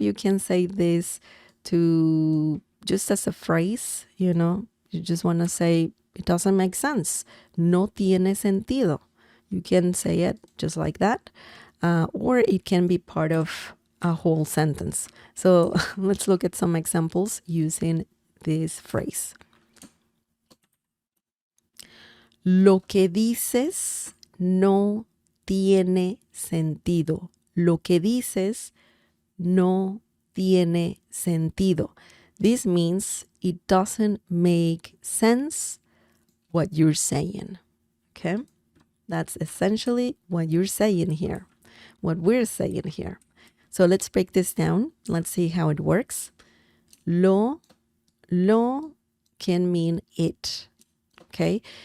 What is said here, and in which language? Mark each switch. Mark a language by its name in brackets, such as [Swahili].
[English] You can say this to just as a phrase, you just want to say it doesn't make sense. [Spanish] No tiene sentido. [English] You can say it just like that. Or it can be part of a whole sentence. So let's look at some examples using this phrase. [Spanish] Lo que dices no tiene sentido. Lo que dices no tiene sentido. [English] This means it doesn't make sense what you're saying. Okay? That's essentially what you're saying here, what we're saying here. So let's break this down. Let's see how it works. Lo can mean it. Okay?